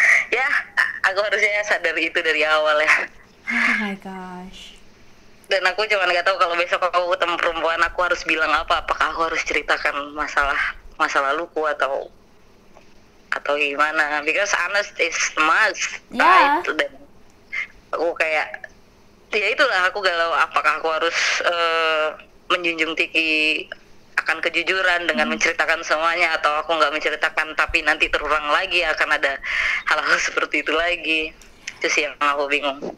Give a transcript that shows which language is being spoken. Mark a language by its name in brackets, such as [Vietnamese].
[Indonesian] Ya, aku harusnya sadar itu dari awal ya. [English] Oh my gosh. [Indonesian] Dan aku cuma nggak tahu kalau besok aku ketemu perempuan aku harus bilang apa. Apakah aku harus ceritakan masa laluku atau gimana? [English] Because honest is must, right? [Indonesian] Dan aku kayak, ya itulah aku galau. Apakah aku harus menjunjung tinggi akan kejujuran dengan menceritakan semuanya, atau aku nggak menceritakan tapi nanti terulang lagi, akan ada hal-hal seperti itu lagi. Itu sih yang aku bingung.